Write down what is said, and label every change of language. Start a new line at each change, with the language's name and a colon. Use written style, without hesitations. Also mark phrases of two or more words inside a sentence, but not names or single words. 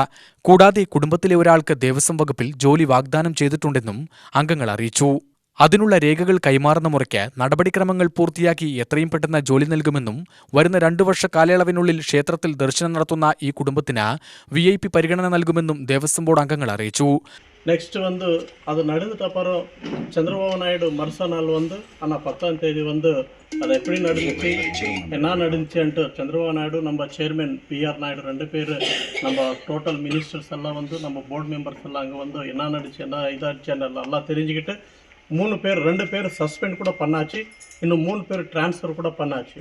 Malayalam: കൂടാതെ കുടുംബത്തിലെ ഒരാൾക്ക് ദേവസ്വം വകുപ്പിൽ ജോലി വാഗ്ദാനം ചെയ്തിട്ടുണ്ടെന്നും അംഗങ്ങൾ അറിയിച്ചു. അതിനുള്ള രേഖകൾ കൈമാറുന്ന മുറയ്ക്ക് നടപടിക്രമങ്ങൾ പൂർത്തിയാക്കി എത്രയും പെട്ടെന്ന് ജോലി നൽകുമെന്നും വരുന്ന 2 വർഷ കാലയളവിനുള്ളിൽ ക്ഷേത്രത്തിൽ ദർശനം നടത്തുന്ന ഈ കുടുംബത്തിന് VIP പരിഗണന നൽകുമെന്നും ദേവസ്വം ബോർഡ് അംഗങ്ങൾ അറിയിച്ചു.
Tamil: நெக்ஸ்ட் அது நடந்துட்ட அப்புறம் சந்திரபாபு நாயுடு மறுச நாள் ஆனால் 10ஆம் தேதி அது எப்படி நடந்துச்சு என்ன நடந்துச்சுன்ட்டு சந்திரபாபு நாயுடு நம்ம சேர்மன் PR நாயுடு 2 பேர் நம்ம
English: total ministers
Tamil: எல்லாம் நம்ம
English: board members
Tamil: எல்லாம் அங்கே என்ன நடந்துச்சு என்ன இதாச்சுன்னு எல்லாம் தெரிஞ்சுக்கிட்டு 2 பேர் சஸ்பெண்ட் கூட பண்ணாச்சு, இன்னும் 3 பேர் ட்ரான்ஸ்ஃபர் கூட பண்ணாச்சு.